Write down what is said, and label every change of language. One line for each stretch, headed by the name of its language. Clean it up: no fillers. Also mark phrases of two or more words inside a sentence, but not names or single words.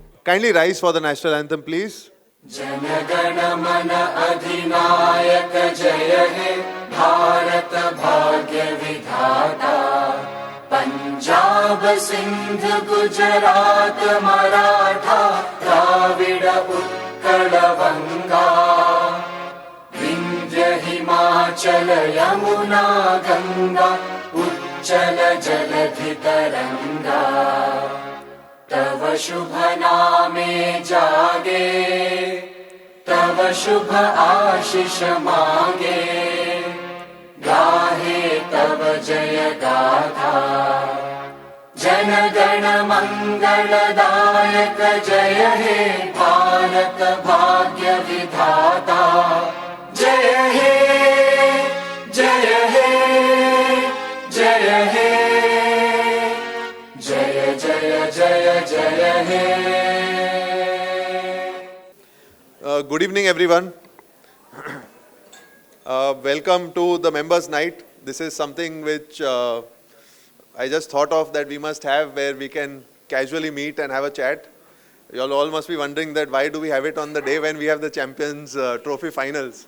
English: Kindly rise for the National Anthem, please.
Bangla: জনগণ মন অধিনায়ক জয় হে ভারত ভাগ্য বিধাতা পাঞ্জাব সিন্ধু গুজরাট মারাঠা দ্রাবিড় উৎকল বঙ্গ বিন্ধ্য হিমাচল যমুনা গঙ্গা উচ্ছল জলধি তরঙ্গ তব শুভ নামে জাগে তব শুভ আশিস মাগে গাহে তব জয় গাথা জন গণ মঙ্গলদায়ক জয় হে ভারত ভাগ্য বিধাতা জয় হে জয় হে জয় হে জয় জয় জয় জয় হে
English: Good evening, everyone. Welcome to the Members Nite. This is something which I just thought of that we must have, where we can casually meet and have a chat. You all must be wondering that why do we have it on the day when we have the Champions Trophy finals.